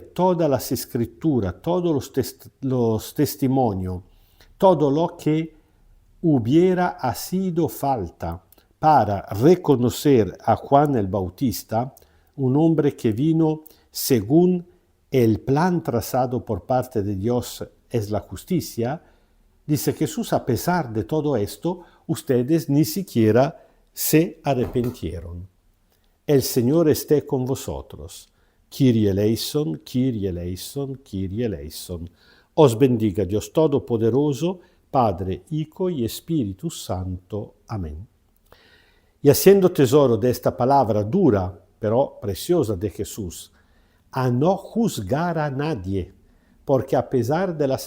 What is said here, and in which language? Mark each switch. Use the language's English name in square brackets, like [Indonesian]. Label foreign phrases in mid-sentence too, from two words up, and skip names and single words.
[Spanish] todas las escrituras, todos los testimonios, todo lo que hubiera sido falta para reconocer a Juan el Bautista, un hombre que vino según el plan trazado por parte de Dios es la justicia, dice Jesús, a pesar de todo esto, ustedes ni siquiera se arrepintieron. El Señor esté con vosotros. [Greek] Kyrie eleison, Kyrie eleison, Kyrie eleison. [Spanish] Os bendiga Dios Todopoderoso, Padre, Hijo y Espíritu Santo. Amén. Y haciendo tesoro de esta palabra dura, pero preciosa de Jesús, a no juzgar a nadie, porque a pesar de las